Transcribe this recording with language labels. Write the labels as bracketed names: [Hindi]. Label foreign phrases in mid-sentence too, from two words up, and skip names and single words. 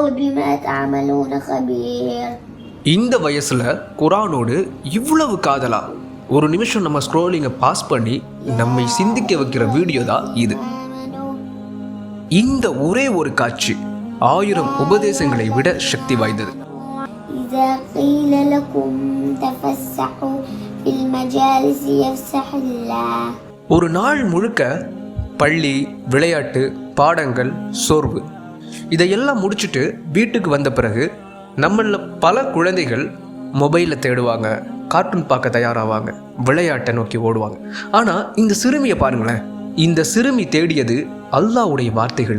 [Arabic] بما تعملون خبير. [Tamil] இந்த வயசுல குரானோடு இவ்வளவு காதலா? ஒரு நிமிஷம் நம்ம ஸ்க்ரோலிங்கை பாஸ் பண்ணி நம்மை சிந்திக்க வைக்கிற வீடியோ தான் இது. இந்த ஒரே ஒரு காட்சி 1000 உபதேசங்களை விட சக்தி வாய்ந்தது. [Arabic] إذا قيل لكم تفسحوا في المجالس يفسح الله. [Tamil] ஒரு நாள் முழுக்க பள்ளி, விளையாட்டு, பாடங்கள், சோர்வு இதையெல்லாம் முடிச்சுட்டு வீட்டுக்கு வந்த பிறகு நம்மள பல குழந்தைகள் மொபைலில் தேடுவாங்க, கார்ட்டூன் பார்க்க தயாராவாங்க, விளையாட்டை நோக்கி ஓடுவாங்க. ஆனால் இந்த சிறுமியை பாருங்களேன், இந்த சிறுமி தேடியது அல்லாஹ்வுடைய வார்த்தைகளே.